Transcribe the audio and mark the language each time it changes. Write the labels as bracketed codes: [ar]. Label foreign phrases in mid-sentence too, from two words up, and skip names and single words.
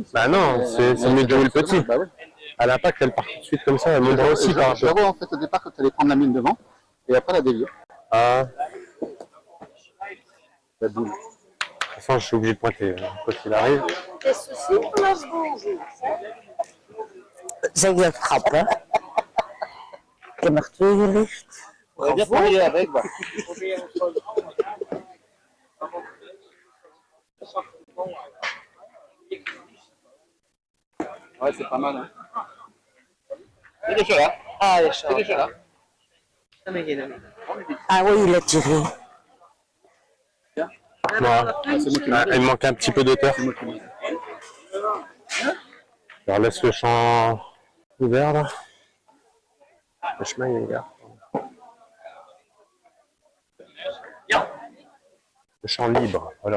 [fr] Bah non, c'est mieux de jouer le petit. Bah ouais. À l'impact, elle part tout de suite comme ça. Elle monte aussi par Je la vois en fait au départ que tu allais prendre la mine devant et après la dévier. Ah, La boule. de toute façon, je suis obligé de pointer quoi qu'il arrive. Qu'est-ce que c'est pour la seconde? [nl] Zeg dat grappig? Ik heb nog 2 gelicht. [fr] On va bien travailler avec. Bah. Ouais, c'est pas mal. Hein. Il est déjà là. [nl] Ah, ja, [fr] Il est déjà là. [nl] Dan beginnen we. [fr] Ah oui, il a tiré. Voilà. Il manque un petit peu d'auteur. Alors laisse le champ ouvert là. Le chemin il est ouvert. Le champ libre, voilà.